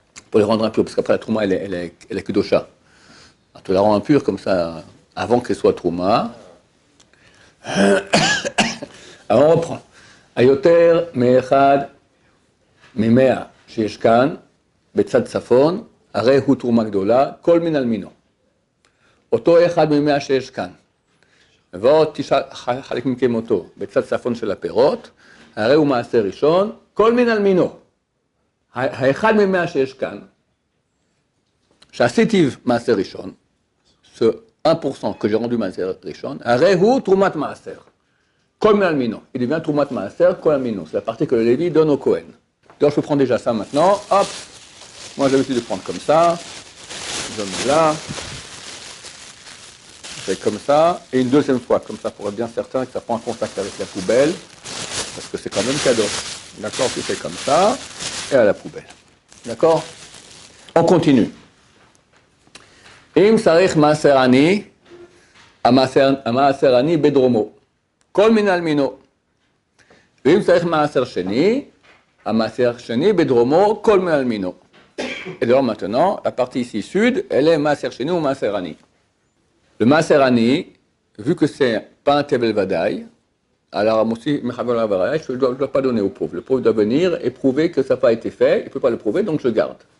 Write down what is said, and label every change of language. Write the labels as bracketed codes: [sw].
[fr] Pour les rendre impurs, parce qu'après la Trouma, elle est Kedosha. Alors, tu la rends impure comme ça, avant qu'elle soit Trouma. Alors on reprend. [he] Ayoter me'echad memea sheyesh kan betzad tzafon הרי הוא תרומה גדולה, כל מן על מינו. אותו אחד ממאה שיש כאן, ועוד 9 חלק מקמותו בצד צפון של הפירות, הרי הוא מעשר ראשון, כל מן על מינו. האחד ממאה שיש כאן, שעשיתי מעשר ראשון, [fr] ce 1% que j'ai rendu [he] מעשר ראשון, הרי הוא תרומת מעשר. כל מן על מינו. [fr] Il devient [he] תרומת מעשר, כל על מינו. [fr] C'est la partie que le Lévi donne au Cohen. Donc je prends déjà ça maintenant, hop. Moi, j'ai l'habitude de prendre comme ça, je mets là, je fais comme ça, et une deuxième fois, comme ça, pour être bien certain que ça prend en contact avec la poubelle, parce que c'est quand même cadeau. D'accord, tu fais comme ça, et à la poubelle. D'accord? On continue. [he] Im sarich maaser ani, המעשר ani בדרומו, כל מן על מינו. ואם צריך מעשר שני, המעשר שני בדרומו, כל מן על מינו. [fr] Et donc maintenant, la partie ici sud, elle est Maaser Sheni ou Maaser Ani. Le Maaser Ani, vu que c'est pas un Tevel Vadaï, alors aussi, je ne dois pas donner au pauvre. Le pauvre doit venir et prouver que ça n'a pas été fait, il ne peut pas le prouver, donc je le garde.